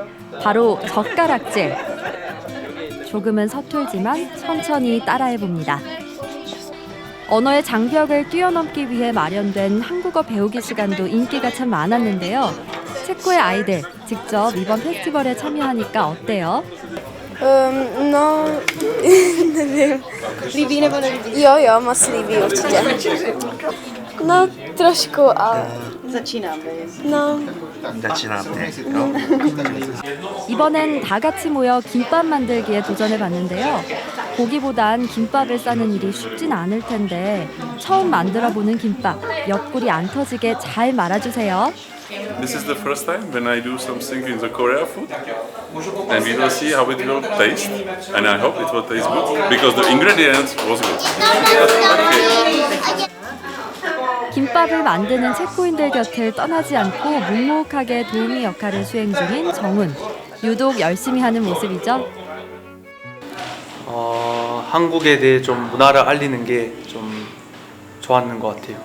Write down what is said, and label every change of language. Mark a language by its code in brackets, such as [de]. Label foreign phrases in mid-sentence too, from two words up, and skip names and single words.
[ko] 바로 젓가락질. 조금은 서툴지만 천천히 따라해봅니다. 언어의 장벽을 뛰어넘기 위해 마련된 한국어 배우기 시간도 인기가 참 많았는데요. 체코의 아이들 직접 이번 페스티벌에 참여하니까 어때요? [cs] No, nevím. Líbí nebo nelíbí? Jo, moc líbí určitě. No, trošku, ale Začínáme. no. [ko] 이번엔 다 같이 모여 김밥 만들기에 도전해봤는데요. 고기보단 김밥을 싸는 일이 쉽진 않을 텐데 처음 만들어보는 김밥, 옆구리 안 터지게 잘 말아주세요. [en] This is the first time when I do something in the Korea food, and we will see how it will taste. And I hope it will taste good because the ingredients was good. [ko] 김밥을 만드는 체코인들 곁을 떠나지 않고 묵묵하게 도우미 역할을 수행 중인 정훈. 유독 열심히 하는 모습이죠. 한국에 대해 좀 문화를 알리는 게 좀 좋았는 것 같아요.